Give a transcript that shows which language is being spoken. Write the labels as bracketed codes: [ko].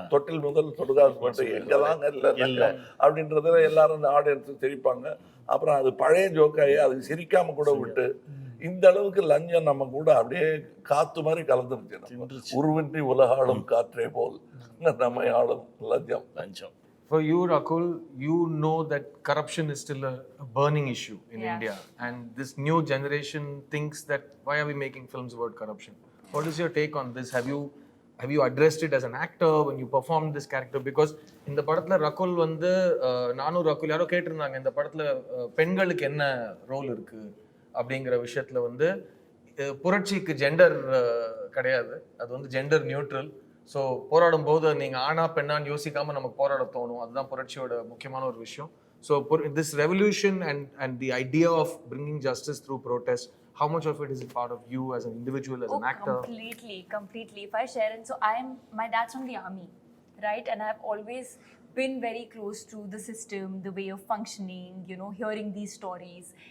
[ta] தொட்டில் முதல் தொடுகாசு மட்டும் எங்கதாங்க இல்லை அப்படின்றதுல எல்லாரும் ஆடியன்ஸ் சிரிப்பாங்க. அப்புறம் அது பழைய ஜோக்காகி அதுக்கு சிரிக்காம கூட விட்டு இந்த அளவுக்கு லஞ்சம் நம்ம கூட அப்படியே காத்து மாதிரி கலந்துருச்சு. உருவின்றி உலகாளும் காற்றே போல் நம்மை ஆளும் லஞ்சம். [en] For you, Rakul, you know that corruption is still a burning issue in India, and this new generation thinks that why are we making films about corruption? What is your take on this? Have you addressed it as an actor when you performed this character? Because [ta] இந்த படத்துல ரகுல் வந்து நானும் ரகுல் யாரோ கேட்டிருந்தாங்க, இந்த படத்துல பெண்களுக்கு என்ன ரோல் இருக்கு அப்படிங்கிற விஷயத்துல வந்து புரட்சிக்கு ஜெண்டர் கிடையாது, அது வந்து ஜெண்டர் நியூட்ரல். ஸோ போராடும் போது நீங்கள் ஆனா பெண்ணான்னு யோசிக்காமல் நமக்கு போராட தோணும், அதுதான் புரட்சியோட முக்கியமான ஒரு விஷயம். [en] So this revolution and the idea of bringing justice through protest, how much of it is a part of you as an individual, as an actor? Completely. If I share it, so my dad's from the army, right? And I've always been very close to the system, the way of functioning, hearing these stories.